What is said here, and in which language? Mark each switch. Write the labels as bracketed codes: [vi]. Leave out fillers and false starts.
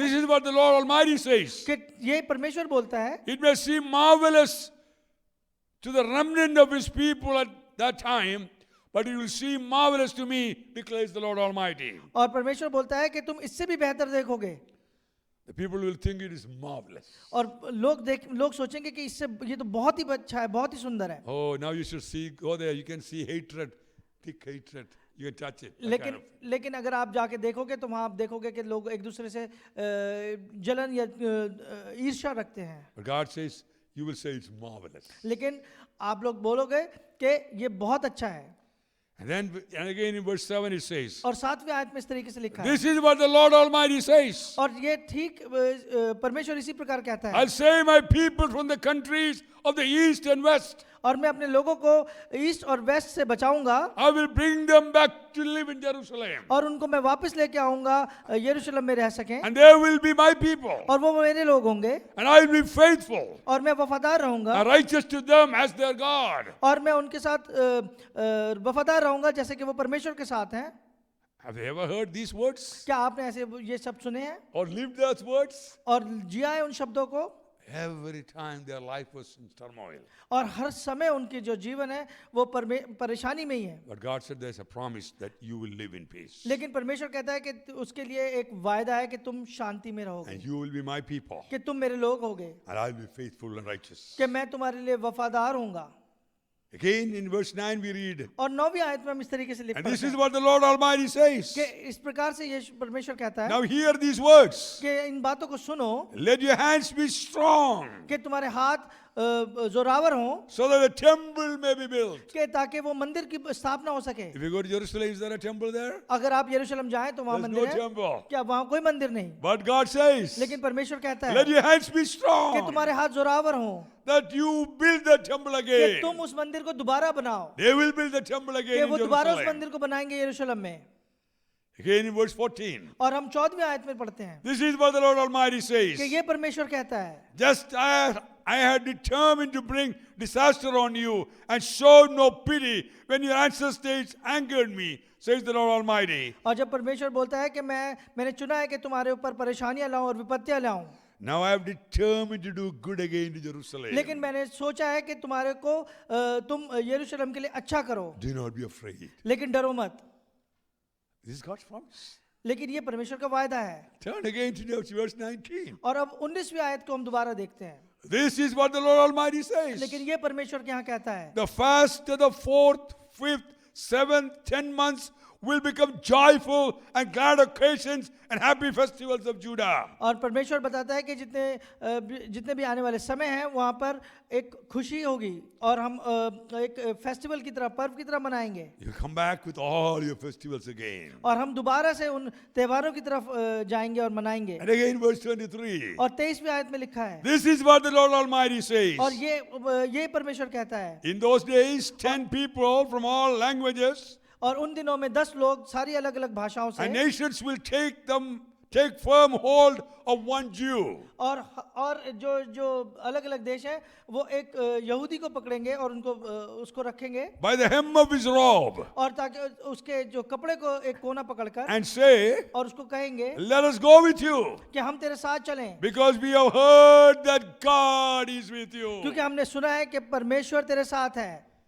[en] this is what the Lord Almighty says. [hi] कि ये परमेश्वर बोलता है, [en] It may seem marvelous to the remnant of his people at that time, but it will seem marvelous to me, declares the Lord Almighty. [hi] और परमेश्वर बोलता है कि तुम इससे भी बेहतर देखोगे, [en] The people will think it is marvelous. [hi] और लोग सोचेंगे कि इससे ये तो बहुत ही अच्छा है, बहुत ही सुंदर है। [en] Oh, now you should see, go there, you can see hatred, thick hatred. You can touch it. that kind of. [hi] लेकिन अगर आप जाके देखोगे तो वहाँ आप देखोगे कि लोग एक दूसरे से जलन या ईर्ष्या रखते हैं, [en] But God says, you will say it's marvelous. [hi] लेकिन आप लोग बोलोगे कि ये बहुत अच्छा है। [en] And again in verse 7 it says, [hi] और 7वीं आयत में इस तरीके से लिखा है, [en] this is what the Lord Almighty says. [hi] और ये ठीक परमेश्वर इसी प्रकार कहता है, [en] I'll save my people from the countries of the east and west. [hi] और मैं अपने लोगों को ईस्ट और वेस्ट से बचाऊंगा, [en] I will bring them back to live in Jerusalem. [hi] और उनको मैं वापस लेके आऊंगा यरूशलेम में रह सकें, [en] And they will be my people. [hi] और वो मेरे लोग होंगे, [en] And I will be faithful [hi] और मैं वफादार रहूंगा, [en] and righteous to them as their God. [hi] और मैं उनके साथ वफादार रहूंगा जैसे कि वो परमेश्वर के साथ हैं। [en] Have you ever heard these words? [hi] क्या आपने ऐसे ये शब्द सुने हैं [en] Or lived those words? [hi] और जिया है उन शब्दों को? [en] Every time their life was in turmoil. [hi] और हर समय उनके जो जीवन है वो परेशानी में ही है. [en] But God said there's a promise that you will live in peace. [hi] लेकिन परमेश्वर कहता है कि उसके लिए एक वायदा है कि तुम शांति में रहोगे, [en] And you will be my people. [hi] कि तुम मेरे लोग होगे, [en] And I'll be faithful and righteous. [hi] कि मैं तुम्हारे लिए वफादार होऊंगा. [en] Again in verse 9 we read, [hi] और 9वीं आयत में हम इस तरीके से लिख [en] and [hi] पढ़ते [en] this is [hi] हैं [en] what the Lord Almighty says. [hi] कि इस प्रकार से ये परमेश्वर कहता है [en] Now hear these words. [hi] कि इन बातों को सुनो, [en] Let your hands be strong, [hi] कि तुम्हारे हाथ जोरावर हों, [en] so that a temple may be built. [hi] कि ताकि वो मंदिर की स्थापना हो सके. [en] If you go to Jerusalem, is there a temple there? [hi] अगर आप यरूशलेम जाएं तो वहाँ [en] There's [hi] मंदिर [en] no [hi] है [en] temple. [hi] क्या? वहाँ कोई मंदिर नहीं. [en] But God says, [hi] लेकिन परमेश्वर कहता [en] let [hi] है [en] your hands be [hi] कि [en] strong, [hi] तुम्हारे हाथ जोरावर हों, [en] that you build the temple [hi] कि [en] again. [hi] तुम उस मंदिर को दोबारा बनाओ, [en] They will build the temple [hi] कि [en] again in [hi] वो दोबारा उस [en] Jerusalem. [hi] मंदिर को बनाएंगे यरूशलेम में. [en] Again in verse 14. [hi] और हम 14वीं आयत में पढ़ते हैं [en] This is what the Lord Almighty [hi] कि [en] says. [hi] ये परमेश्वर कहता है, [en] Just as I had determined to bring disaster on you and showed no pity when your ancestors angered me, says the Lord Almighty. [hi] और जब परमेश्वर बोलता है कि मैंने चुना है कि तुम्हारे ऊपर परेशानियां लाऊं और विपत्तियां लाऊं, [en] Now I have determined to do good again to Jerusalem. [hi] लेकिन मैंने सोचा है कि तुम्हारे को तुम यरूशलेम के लिए अच्छा करो, [en] Do not be afraid. [hi] लेकिन डरो मत. [en] This is God's promise. [hi] लेकिन ये परमेश्वर का वायदा है. [en] Turn again to verse 19. [hi] और अब 19वीं आयत को हम दोबारा देखते हैं. [en] This is what the Lord Almighty says. [hi] लेकिन ये परमेश्वर क्या कहता है, [en] The fast of the 4th, 5th, 7th, 10 months will become joyful and glad occasions and happy festivals of Judah. [hi] और परमेश्वर बताता है कि जितने भी आने वाले समय हैं वहाँ पर एक खुशी होगी और हम एक फेस्टिवल की तरह, पर्व की तरह मनाएंगे. [en] You come back with all your festivals again. [hi] और हम दोबारा से उन त्योहारों की तरफ जाएंगे और मनाएंगे. [en] And again verse 23. [hi] और 23वीं आयत में लिखा है, [en] This is what the Lord Almighty says. [hi] और ये परमेश्वर कहता है, [en] In those days 10 people from all languages [hi] और उन दिनों में 10 लोग सारी अलग अलग भाषाओं [en] and [hi] से [en] nations will take firm hold of one Jew. [hi] और जो अलग अलग देश है वो एक यहूदी को पकड़ेंगे और उनको उसको रखेंगे [en] By the hem of his robe [hi] और ताकि उसके जो कपड़े को एक कोना पकड़कर [en] and say, [hi] और उसको कहेंगे [en] let us go with you [hi] कि हम तेरे साथ चलें, [en] because we have heard that God is with you. [hi] क्योंकि हमने सुना है कि परमेश्वर तेरे साथ है.